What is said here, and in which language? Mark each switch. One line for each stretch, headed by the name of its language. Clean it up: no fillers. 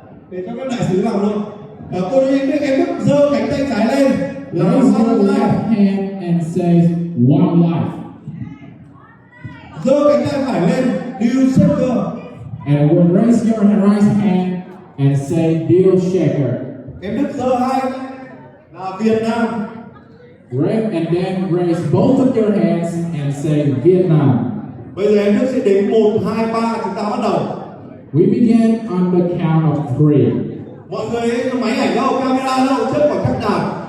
Vietnamese: Để cho các đại sứ làm luôn. Cô chú anh Đức, em Đức giơ cánh tay trái lên.
English: Raise your left hand and say one life.
Vietnamese: Giơ cánh tay phải lên,
English: deal shaker. And when raise your right hand and say deal shaker.
Vietnamese: Em Đức giơ hai là Việt Nam.
English: Right, and then raise both of your hands and say Vietnam.
Vietnamese: Bây giờ em Đức sẽ đến 1, 2, 3 chúng ta bắt đầu.
English: We begin on the count of 3.
Vietnamese: Mọi người máy ảnh đâu, camera đâu, trước khoảng cách nào.